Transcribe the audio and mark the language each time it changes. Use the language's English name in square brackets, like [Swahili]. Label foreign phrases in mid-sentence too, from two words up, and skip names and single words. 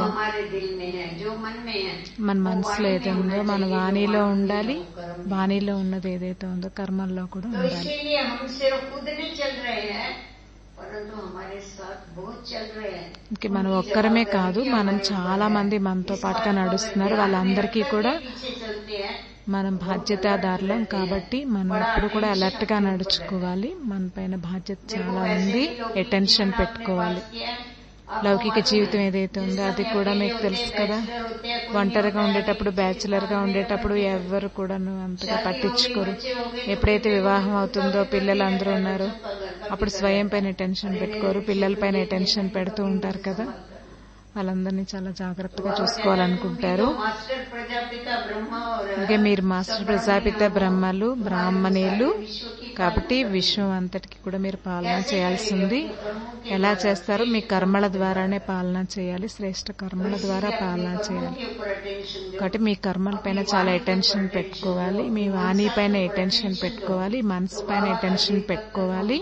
[Hindi] हमारे दिल में है, जो मन में है, [Telugu] మన మనసులో ఏదో ఉందో మన వాణిలో ఉండాలి. వాణిలో ఉన్నది ఏదైతే ఉందో కర్మల్లో కూడా [Hindi] तो [Telugu] ఉండాలి. [Hindi] इसीलिए हम सिर्फ खुद नहीं चल रहे हैं, परंतु हमारे साथ बहुत चल रहे हैं. [Telugu] ఇంక మనం ఒక్కరమే కాదు, మనం చాలా మంది మనతో పాటుగా నడుస్తున్నారు. వాళ్ళందరికీ కూడా [Hindi] पीछे चलते हैं. [Telugu] మనం బాధ్యతాదారులం. కాబట్టి మనం ఎప్పుడు కూడా అలర్ట్ గా నడుచుకోవాలి. మన పైన బాధ్యత చాలా ఉంది, అటెన్షన్ పెట్టుకోవాలి. లౌకిక జీవితం ఏదైతే ఉందో అది కూడా మీకు తెలుసు కదా. ఒంటరిగా ఉండేటప్పుడు, బ్యాచులర్ గా ఉండేటప్పుడు ఎవరు కూడా అంతగా పట్టించుకోరు. ఎప్పుడైతే వివాహం అవుతుందో, పిల్లలందరూ ఉన్నారు, అప్పుడు స్వయం పైన టెన్షన్ పెట్టుకోరు, పిల్లల పైన టెన్షన్ పెడుతూ ఉంటారు కదా. వాళ్ళందరినీ చాలా జాగ్రత్తగా చూసుకోవాలనుకుంటారు. [Hindi] मास्टर प्रजापिता ब्रह्मा और [Telugu] అలాగే మీరు మాస్టర్ ప్రజాపిత బ్రహ్మలు, బ్రాహ్మణులు, [Hindi] विश्व की [Telugu] కాబట్టి విశ్వం అంతటికి కూడా మీరు పాలన చేయాల్సింది. ఎలా చేస్తారో మీ కర్మల ద్వారానే పాలన చేయాలి, శ్రేష్ఠ కర్మల ద్వారా పాలన చేయాలి. కాబట్టి మీ కర్మల పైన చాలా అటెన్షన్ పెట్టుకోవాలి, మీ వాణి పైన అటెన్షన్ పెట్టుకోవాలి, మనసు పైన అటెన్షన్ పెట్టుకోవాలి.